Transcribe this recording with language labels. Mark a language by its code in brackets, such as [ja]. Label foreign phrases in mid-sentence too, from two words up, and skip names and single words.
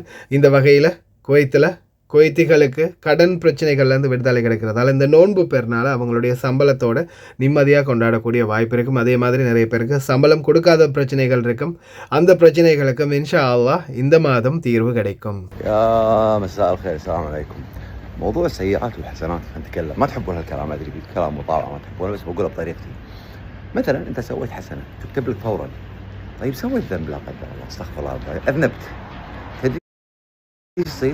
[ta] இந்த வகையில் குவைத்திகளுக்கு கடன் பிரச்சனைகள்லேருந்து விடுதலை கிடைக்கிறதால இந்த நோன்பு பெருநாள் அவங்களுடைய சம்பளத்தோட நிம்மதியாக கொண்டாடக்கூடிய வாய்ப்பு இருக்கும். அதே மாதிரி நிறைய பேருக்கு சம்பளம் கொடுக்காத பிரச்சனைகள் இருக்கும். அந்த பிரச்சனைகளுக்கும் [ar] إن شاء الله [ta] இந்த மாதம் தீர்வு கிடைக்கும். [ar] موضوع السيئات والحسنات نتكلم، ما تحبون هالكلام، ادري كلام مطاوع ما تحبونه، بس بقوله بطريقتي. مثلا انت سويت حسنه تكتب لك فورا. طيب سويت ذنب لا قدر الله، استغفر الله، اذنبت، تدري ايش يصير؟